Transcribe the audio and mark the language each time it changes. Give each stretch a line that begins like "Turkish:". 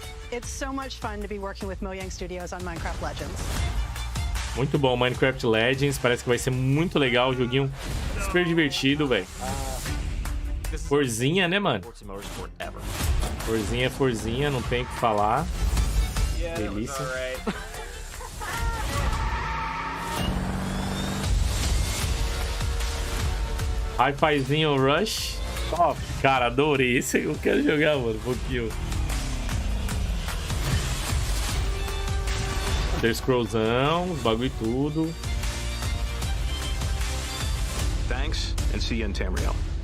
English: It's so much fun to be working with Mojang Studios on Minecraft Legends.
Portuguese: Muito bom, Minecraft Legends. Parece que vai ser muito legal. O joguinho super divertido, velho. Forzinha, né, mano? Forzinha é forzinha, não tem o que falar. Delícia. Hi-Fizinho Rush. Top. Cara, adorei. Esse eu quero jogar, mano. Um pouquinho. Elder Scrollzão, os bagulho e tudo.
English: Thanks and see you in Tamriel.